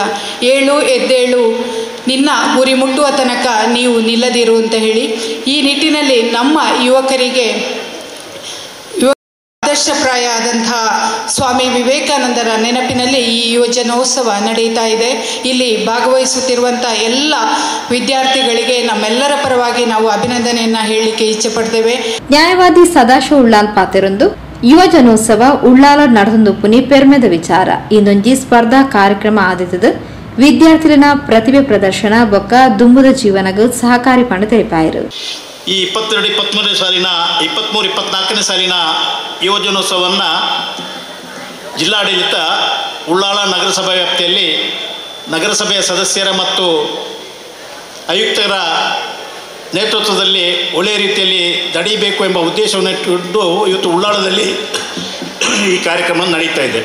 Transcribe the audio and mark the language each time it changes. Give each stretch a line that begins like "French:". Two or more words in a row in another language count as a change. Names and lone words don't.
Kannada: ಏಳು ಎದ್ದೇಳು, ನಿನ್ನ ಗುರಿ ಮುಟ್ಟುವ ತನಕ ನೀವು ನಿಲ್ಲದಿರು ಅಂತ ಹೇಳಿ ಈ ನಿಟ್ಟಿನಲ್ಲಿ ನಮ್ಮ ಯುವಕರಿಗೆ ಆದರ್ಶಪ್ರಾಯ ಆದಂತಹ ಸ್ವಾಮಿ ವಿವೇಕಾನಂದರ ನೆನಪಿನಲ್ಲಿ ಈ ಯುವಜನೋತ್ಸವ ನಡೀತಾ ಇದೆ. ಇಲ್ಲಿ ಭಾಗವಹಿಸುತ್ತಿರುವಂಥ ಎಲ್ಲ ವಿದ್ಯಾರ್ಥಿಗಳಿಗೆ ನಮ್ಮೆಲ್ಲರ ಪರವಾಗಿ ನಾವು ಅಭಿನಂದನೆಯನ್ನು ಹೇಳಲಿಕ್ಕೆ ಇಚ್ಛೆ ಪಡ್ತೇವೆ.
Tulu: ನ್ಯಾಯವಾದಿ ಸದಾಶಿವ ಉಳ್ಳಾಲ್ ಪಾತೆರೊಂದು ಯುವಜನೋತ್ಸವ ಉಳ್ಳಾಲ ನಡೆದೊಂದು ಪುನಿ ಪೆರ್ಮೆದ ವಿಚಾರ ಇಂದೊಂಜಿ ಸ್ಪರ್ಧಾ ಕಾರ್ಯಕ್ರಮ ಆದಿತದ ವಿದ್ಯಾರ್ಥಿಗಳ ಪ್ರತಿಭೆ ಪ್ರದರ್ಶನ ಬೊಕ್ಕ ದುಂಬುದ ಜೀವನಗೂ ಸಹಕಾರಿ ಪಂಡ ತೆರಿಪಾಯರು.
Kannada: ಈ 22-23 ಸಾಲಿನ 23-24ನೇ ಸಾಲಿನ ಯುವಜನೋತ್ಸವವನ್ನು ಜಿಲ್ಲಾಡಳಿತ ಉಳ್ಳಾಲ ನಗರಸಭಾ ವ್ಯಾಪ್ತಿಯಲ್ಲಿ ನಗರಸಭೆಯ ಸದಸ್ಯರ ಮತ್ತು ಆಯುಕ್ತರ ನೇತೃತ್ವದಲ್ಲಿ ಒಳ್ಳೆಯ ರೀತಿಯಲ್ಲಿ ನಡೆಯಬೇಕು ಎಂಬ ಉದ್ದೇಶವನ್ನು ಇಟ್ಟುಕೊಂಡು ಇವತ್ತು ಉಳ್ಳಾಳದಲ್ಲಿ ಈ ಕಾರ್ಯಕ್ರಮ ನಡೀತಾ ಇದೆ.